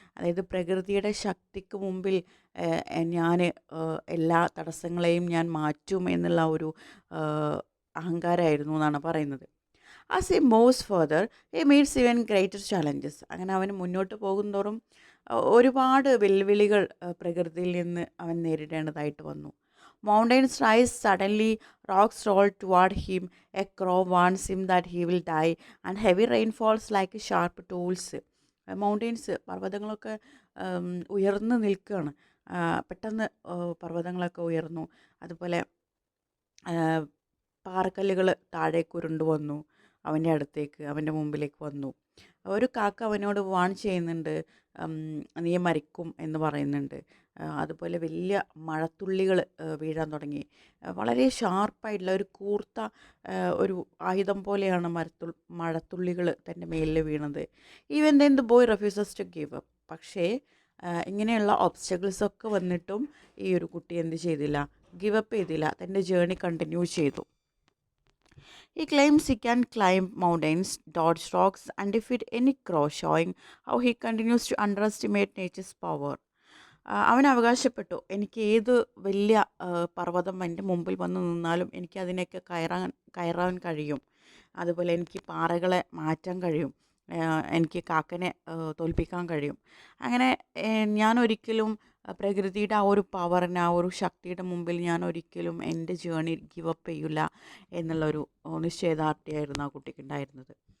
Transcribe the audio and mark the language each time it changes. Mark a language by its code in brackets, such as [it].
[ml] അതായത് പ്രകൃതിയുടെ ശക്തിക്ക് മുമ്പിൽ ഞാൻ എല്ലാ തടസ്സങ്ങളെയും ഞാൻ മാറ്റും എന്നുള്ള ഒരു അഹങ്കാരമായിരുന്നു എന്നാണ് പറയുന്നത്. [en] As a moves further he meets even greater challenges. [ml] അങ്ങനെ അവൻ മുന്നോട്ട് പോകുന്തോറും ഒരുപാട് വെല്ലുവിളികൾ പ്രകൃതിയിൽ നിന്ന് അവൻ നേരിടേണ്ടതായിട്ട് വന്നു. [en] Mountains rise suddenly, rocks roll toward him, a crow warns him that he will die, and heavy rain falls like sharp tools. [ml] Mountains, പർവ്വതങ്ങളൊക്കെ ഉയർന്നു നിൽക്കുകയാണ്. പെട്ടെന്ന് പർവ്വതങ്ങളൊക്കെ ഉയർന്നു. അതുപോലെ പാറക്കല്ലുകൾ താഴേക്ക് ഉരുണ്ടു വന്നു, അവൻ്റെ അടുത്തേക്ക്, അവൻ്റെ മുമ്പിലേക്ക് വന്നു. ഒരു കാക്ക അവനോട് വാൺ ചെയ്യുന്നുണ്ട്, നീ മരിക്കും എന്ന് പറയുന്നുണ്ട്. അതുപോലെ വലിയ മഴത്തുള്ളികൾ വീഴാൻ തുടങ്ങി. വളരെ ഷാർപ്പായിട്ടുള്ള ഒരു കൂർത്ത ഒരു ആയുധം പോലെയാണ് മഴത്തുള്ളികൾ തൻ്റെ മേലിൽ വീണത്. [en] Even then the boy refuses to give up. [ml] പക്ഷേ ഇങ്ങനെയുള്ള ഒബ്സ്റ്റക്കിൾസൊക്കെ വന്നിട്ടും ഈ ഒരു കുട്ടി എന്ത് ചെയ്തില്ല? ഗിവ് അപ്പ് ചെയ്തില്ല, തൻ്റെ ജേർണി കണ്ടിന്യൂ ചെയ്തു. [en] He claims he can climb mountains, dodge rocks, and defeat any crow, showing how he continues to underestimate nature's power. [ml] അവൻ അവകാശപ്പെട്ടു, എനിക്ക് ഏത് വലിയ പർവ്വതം എൻ്റെ മുമ്പിൽ വന്ന് നിന്നാലും എനിക്ക് അതിനെയൊക്കെ കയറാൻ കഴിയും. അതുപോലെ എനിക്ക് പാറകളെ മാറ്റാൻ കഴിയും. എനിക്ക് കാക്കനെ തോൽപ്പിക്കാൻ കഴിയും. അങ്ങനെ ഞാനൊരിക്കലും പ്രകൃതിയുടെ ആ ഒരു പവറിന്, ആ ഒരു ശക്തിയുടെ മുമ്പിൽ ഞാൻ ഒരിക്കലും എൻ്റെ ജേണി ഗിവ് അപ്പ് ചെയ്യില്ല എന്നുള്ളൊരു നിശ്ചയദാർഢ്യമായിരുന്നു ആ കുട്ടിക്കുണ്ടായിരുന്നത്.